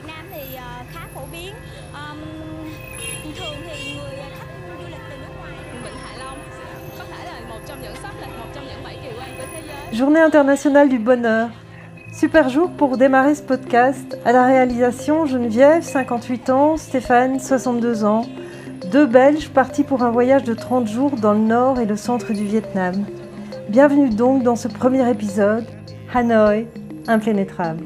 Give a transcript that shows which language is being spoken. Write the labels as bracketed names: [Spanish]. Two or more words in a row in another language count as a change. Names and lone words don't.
[Vietnamese] thì khá phổ biến. Thường thì người khách du lịch từ nước ngoài. Vịnh Hạ Long có thể là một trong những sắp lịch, một trong những 7 kỳ quan của thế giới. [French] Journée internationale du bonheur. Super jour pour démarrer ce podcast. À la réalisation, Geneviève, 58 ans, Stéphane, 62 ans. Deux Belges partis pour un voyage de 30 jours dans le nord et le centre du Vietnam. Bienvenue donc dans ce premier épisode, Hanoï, impénétrable.